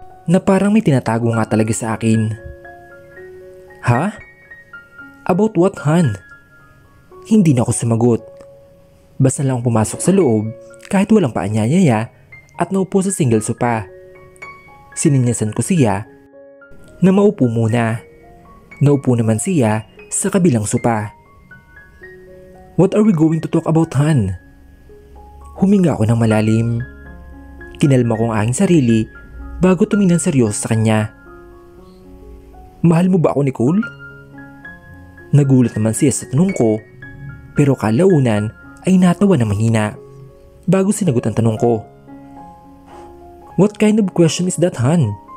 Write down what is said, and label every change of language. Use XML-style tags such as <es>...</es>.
<tl>Na parang may tinatago nga talaga sa akin. Ha?</tl> <en>About what, Han?</en> <tl>Hindi na ako sumagot. Basta lang pumasok sa loob kahit walang paanyayaya at naupo sa single sofa. Sininyasan ko siya na maupo muna. Naupo naman siya sa kabilang sofa.</tl> <en>What are we going to talk about, Han?</en> <tl>Huminga ako ng malalim. Kinalma ko ang aking sarili bago tumingin seryoso sa kanya. Mahal mo ba ako, Nicole? Nagulat naman siya sa tanong ko, pero kalaunan ay natawa na mahina bago sinagot ang tanong ko.</tl> <en>What kind of question is that, Han?</en>